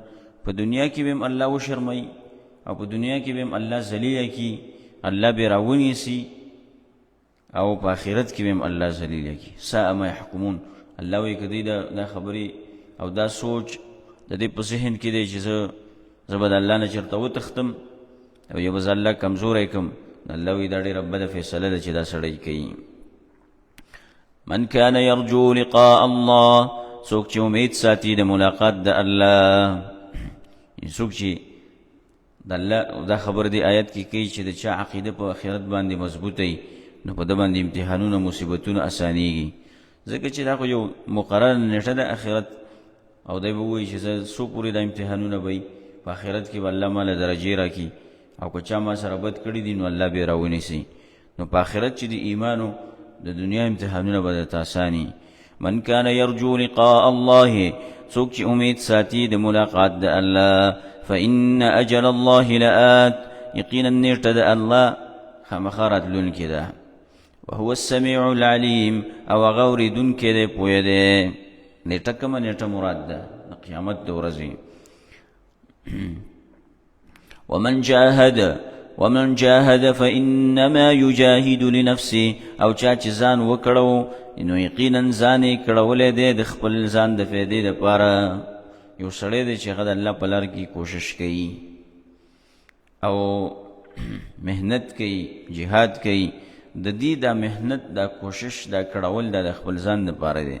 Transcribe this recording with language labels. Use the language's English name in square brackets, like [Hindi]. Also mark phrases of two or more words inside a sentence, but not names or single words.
[Pashto] په دنیا کې به هم الله وشرموي او په دنیا کې به هم الله ذلیله کي، الله به را ونیسي، او په آخرت کې به هم الله ذلیله کي. [Arabic] ساء ما یحکمون. [Pashto] الله وایي که دوی دا خبرې او دا سوچ د دې په ذهن کې دی چې زه به د الله نه چېرته وتښتم او یا به زه الله کمزوری کړم، الله وایي دا ډېره بده فیصله ده چې دا سړی کوي. [Arabic] من كان يرجو لقاء الله، [Pashto] څوک چې امید ساتي د ملاقات د الله، څوک چې د الله دا خبر دی آیت کې کوي چې د چا عقیده په آخرت باندې مضبوطه وي، نو په ده باندې امتحانونه مصیبتونه اسانیږي، ځکه چې دا خو یو مقرره نیټه ده آخرت، او دی به ووایي چې زه څو پورې دا امتحانونه به وي، په آخرت کې به الله ماله درجې راکړي، او که چا ما سره بد کړي دي نو الله به یې راونیسي. نو په آخرت چې د ایمانو د دنیا امتحانونه به درته اساني. [Arabic] من كان يرجو لقاء الله، [Pashto] څوک چې امید ساتي د ملاقات د الله، [Arabic] فإن أجل الله لآت، [Pashto] یقینا نیټه د الله خامخا راتلونکې ده. [Arabic] وهو السميع العليم، [Pashto] او هغه اورېدونکی دی، پوه دی. نیټه کومه نیټه مراد ده؟ د قیامت د ورځې. [Arabic] ومن جاهد فإنما يجاهد لنفسه، [Pashto] او چا چې ځان وکړو نو یقینا ځان یې کړولی دی د خپل ځان د فایدې دپاره. یو سړی دی چې هغه د الله په لار کې کوشش کوي او محنت کوي، جهاد کوي، د دې دا محنت، دا کوشش، دا کړول دا د خپل ځان دپاره دی.